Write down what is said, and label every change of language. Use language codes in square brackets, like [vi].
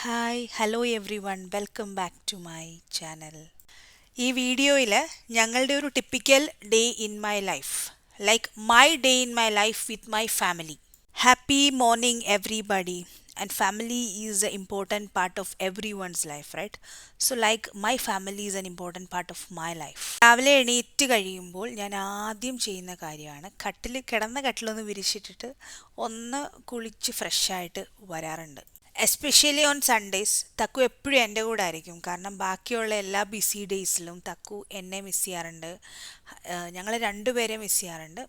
[en] Hi hello everyone welcome back to my channel. [ml] ഈ വീഡിയോയിൽ ഞങ്ങളുടെ ഒരു [en] Typical day in my life, like my day in my life with my family. Happy morning everybody. And family is an important part of everyone's life, right? So like my family is an important part of my life. [ml] രാവിലെ എണീറ്റ് കഴിയുമ്പോൾ ഞാൻ ആദ്യം ചെയ്യുന്ന കാര്യമാണ് കിടന്ന കട്ടിലൊന്ന് വിരിച്ചിട്ടിട്ട് ഒന്ന് കുളിച്ച് ഫ്രഷായിട്ട് വരാറുണ്ട്. [en] especially on Sundays [ml] തക്കു എപ്പോഴും എൻ്റെ കൂടെ ആയിരിക്കും. കാരണം ബാക്കിയുള്ള എല്ലാ ബിസി ഡേയ്സിലും തക്കു എന്നെ മിസ് ചെയ്യാറുണ്ട്, ഞങ്ങൾ രണ്ടുപേരെ മിസ് ചെയ്യാറുണ്ട്.